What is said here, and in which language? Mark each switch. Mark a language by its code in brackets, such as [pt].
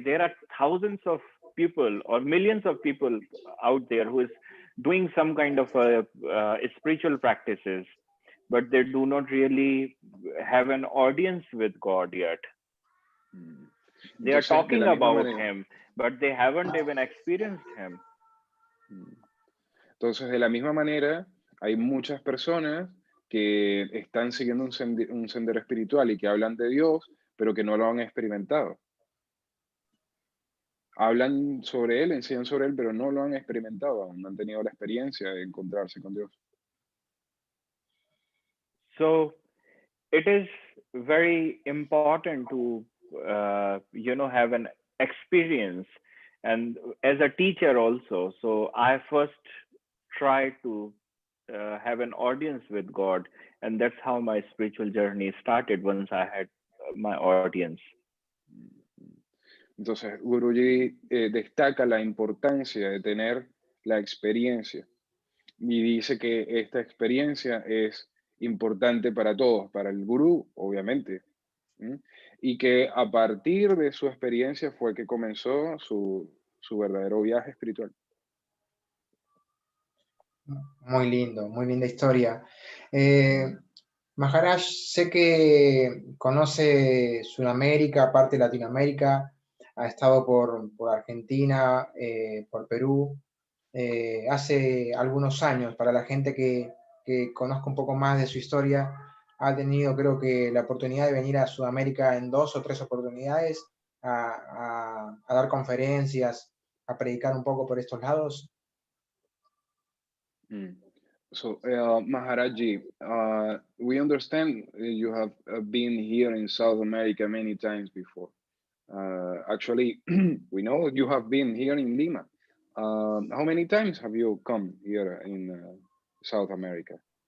[en] There are thousands of people or millions of people out there who is doing some kind of spiritual practices, but they do not really have an audience with God yet. They are talking about him, but they haven't even experienced him. [es] Entonces, de la misma manera, hay muchas personas que están siguiendo un sendero espiritual y que hablan de Dios, pero que no lo han experimentado. Hablan sobre él, enseñan sobre él, pero no lo han experimentado aún, no han tenido la experiencia de encontrarse con Dios. [en] So it is very important to, have an experience. And as a teacher also, so I first try to have an audience with God. And that's how my spiritual journey started once I had my audience. [es] Entonces, Guruji destaca la importancia de tener la experiencia y dice que esta experiencia es importante para todos, para el gurú, obviamente, ¿m? Y que a partir de su experiencia fue que comenzó su verdadero viaje espiritual. Muy lindo, muy linda historia. Maharaj, sé que conoce Sudamérica, parte de Latinoamérica, ha estado por Argentina, por Perú, hace algunos años. Para la gente que conozca un poco más de su historia, ha tenido, creo que, la oportunidad de venir a Sudamérica en 2 o 3 oportunidades a dar conferencias, a predicar un poco por estos lados. [en] So, Maharaji, we understand you have been here in South America many times before. Actually, we know you have been here in Lima. How many times have you come here in South America?